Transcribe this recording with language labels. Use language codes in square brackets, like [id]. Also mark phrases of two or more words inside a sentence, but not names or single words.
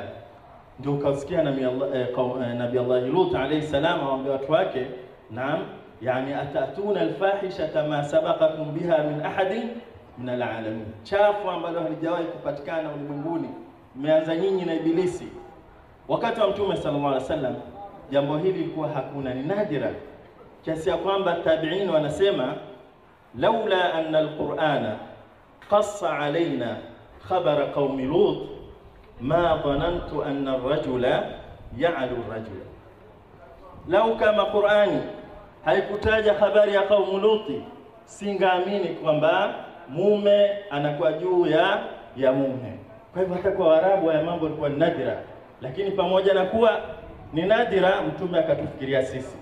[sw] Ndio ukasikia Nabii Allah Lut [ar] عليه السلام [sw] awaambia watu wake, naam, yani [ar] أتأتون الفاحشة كما سبقكم بها من أحد من العالمين, [sw] chafu ambalo halijawahi kupatikana ulimwenguni, mmeanza nyinyi na Ibilisi. Wakati wa Mtume [ar] صلى الله عليه وسلم [sw] jambo hili lilikuwa hakuna, ni nadira, kiasi ya kwamba tabi'in wanasema [ar] لولا أن القرآن قص علينا خبر قوم لوط ما ظننت أن الرجل يعلو الرجل. [sw] Lau kama Qur'ani haikutaja habari ya kaumu Luti, singaamini kwamba mume anakuwa juu ya mume. Kwa hivyo hata kwa Waarabu ya mambo yalikuwa nadira, lakini pamoja na kuwa ni nadira, mtume akatufikiria sisi.